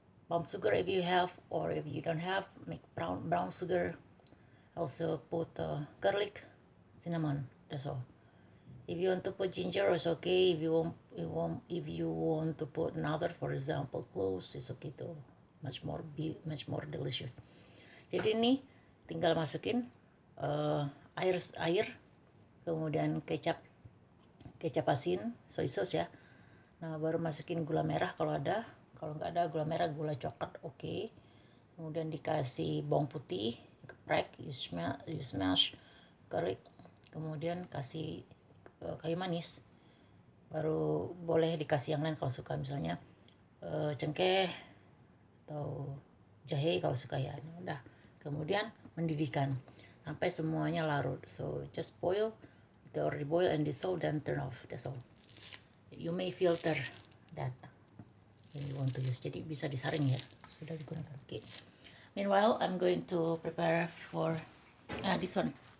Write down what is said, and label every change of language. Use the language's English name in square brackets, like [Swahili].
[English] Palm sugar if you have, or if you don't have, make brown sugar. Also put garlic, cinnamon. That's all. If you want to put ginger, it's okay. If you want to put another, for example, cloves, it's okay too. Much more delicious. [Indonesian] Jadi ini tinggal masukin air, kemudian kecap asin, soy sauce ya. Nah baru masukin gula merah kalau ada. Kalau nggak ada gula merah, gula coklat oke. Kemudian dikasih bawang putih, geprek, [English] you smash, garlic. [Indonesian] Kemudian kasih kayu manis. Baru boleh dikasih yang lain kalau suka, misalnya cengkeh atau jahe kalau suka ya. Udah. Kemudian mendidihkan sampai semuanya larut. [English] So just boil, it already boil and dissolve, then turn off. That's all. You may filter that you want to use. [Indonesian] Jadi bisa disaring ya, sudah digunakan. [English] Okay. Meanwhile, I'm going to prepare for this one.